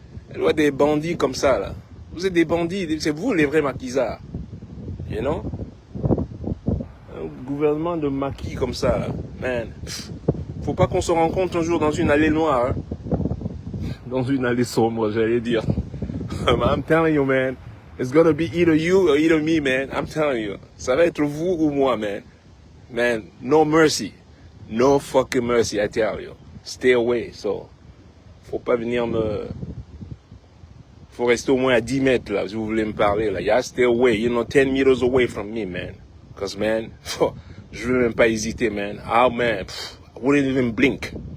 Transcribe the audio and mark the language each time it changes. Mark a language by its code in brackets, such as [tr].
[fr] La loi des bandits comme ça, là. Vous êtes des bandits, c'est vous les vrais maquisards. [en] You know? [fr] Un gouvernement de maquis comme ça, là. Man. Faut pas qu'on se rencontre un jour dans une allée noire, hein? Dans une allée sombre, j'allais dire. [en] I'm telling you, man. It's gonna be either you or either me, man. I'm telling you. [fr] Ça va être vous ou moi, man. [en] Man, no mercy. No fucking mercy, I tell you. Stay away, so. [fr] Faut pas venir me... Faut rester au moins à 10 mètres, là, si vous voulez me parler, là. [en] Yeah, stay away. 10 meters away from me, man. Because, man, [fr] je veux même pas hésiter, [en] man. Oh, man, I wouldn't even blink.